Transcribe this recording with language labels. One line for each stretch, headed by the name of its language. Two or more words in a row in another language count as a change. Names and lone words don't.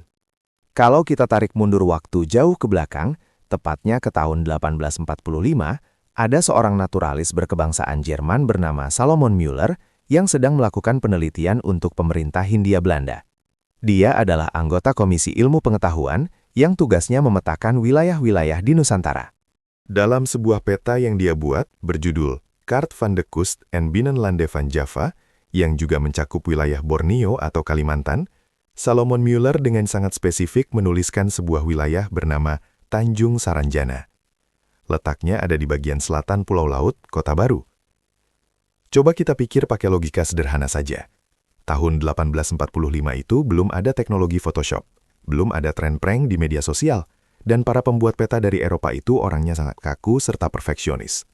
Indonesian: Kalau kita tarik mundur waktu jauh ke belakang, tepatnya ke tahun 1845, ada seorang naturalis berkebangsaan Jerman bernama Salomon Müller yang sedang melakukan penelitian untuk pemerintah Hindia Belanda. Dia adalah anggota Komisi Ilmu Pengetahuan yang tugasnya memetakan wilayah-wilayah di Nusantara. Dalam sebuah peta yang dia buat, berjudul Kaart van de Kust en Binnenlanden van Java, yang juga mencakup wilayah Borneo atau Kalimantan, Salomon Müller dengan sangat spesifik menuliskan sebuah wilayah bernama Tanjung Saranjana. Letaknya ada di bagian selatan Pulau Laut, Kota Baru. Coba kita pikir pakai logika sederhana saja. Tahun 1845 itu belum ada teknologi Photoshop, belum ada tren prank di media sosial, dan para pembuat peta dari Eropa itu orangnya sangat kaku serta perfeksionis.